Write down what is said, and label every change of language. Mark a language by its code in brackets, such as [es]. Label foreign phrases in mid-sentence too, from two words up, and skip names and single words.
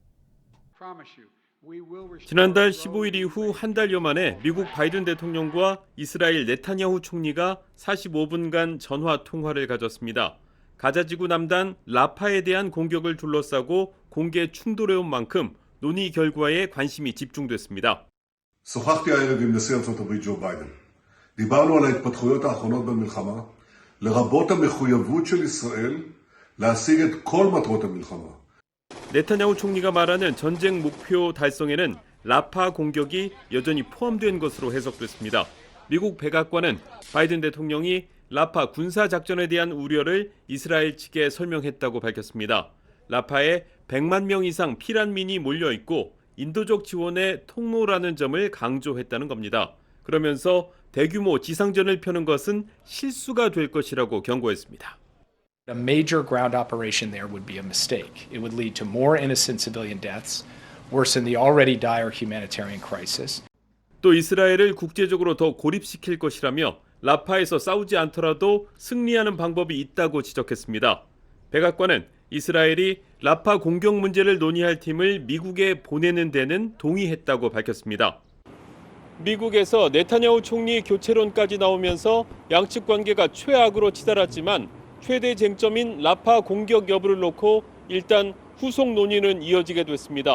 [ko] 지난달 15일 이후 한 달여 만에 미국 바이든 대통령과 이스라엘 네타냐후 총리가 45분간 전화 통화를 가졌습니다. 가자지구 남단 라파에 대한 공격을 둘러싸고 공개 충돌해온 만큼 논의 결과에 관심이 집중됐습니다. [he] שוחחתי הערב עם נשיא ארצות הברית ג'ו ביידן. דיברנו על ההתפתחויות האחרונות במלחמה, לרבות המחויבות של ישראל להשיג את כל מטרות המלחמה. [ko] 네타냐후 총리가 말하는 전쟁 목표 달성에는 라파 공격이 여전히 포함된 것으로 해석됐습니다. 미국 백악관은 바이든 대통령이 라파 군사작전에 대한 우려를 이스라엘 측에 설명했다고 밝혔습니다. 라파에 100만 명 이상 피난민이 몰려있고 인도적 지원의 통로라는 점을 강조했다는 겁니다. 그러면서 대규모 지상전을 펴는 것은 실수가 될 것이라고 경고했습니다. [en] A major ground operation there would be a mistake. It would lead to more innocent civilian deaths, worsen the already dire humanitarian crisis. [ko] 또 이스라엘을 국제적으로 더 고립시킬 것이라며 라파에서 싸우지 않더라도 승리하는 방법이 있다고 지적했습니다. 백악관은 이스라엘이 라파 공격 문제를 논의할 팀을 미국에 보내는 데는 동의했다고 밝혔습니다. 미국에서 네타냐후 총리 교체론까지 나오면서 양측 관계가 최악으로 치달았지만 최대 쟁점인 라파 공격 여부를 놓고 일단 후속 논의는 이어지게 됐습니다.